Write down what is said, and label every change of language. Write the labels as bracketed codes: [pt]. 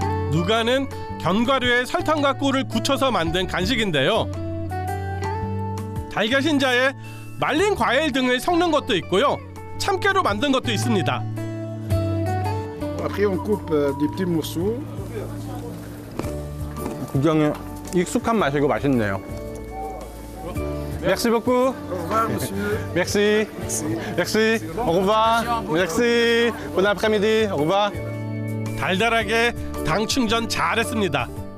[ko] 누가는 견과류에 설탕과 꿀을 굳혀서 만든 간식인데요. 달걀 흰자에 말린 과일 등을 섞는 것도 있고요. 참깨로 만든 것도 있습니다. [fr] Après, on coupe des petits morceaux. [ko] 구경에 익숙한 맛이고 맛있네요. [fr] Merci beaucoup. Au revoir, monsieur. Merci. Merci. Au revoir. Merci. Bon après-midi. Au revoir. [ko] 달달하게 당 충전 잘했습니다.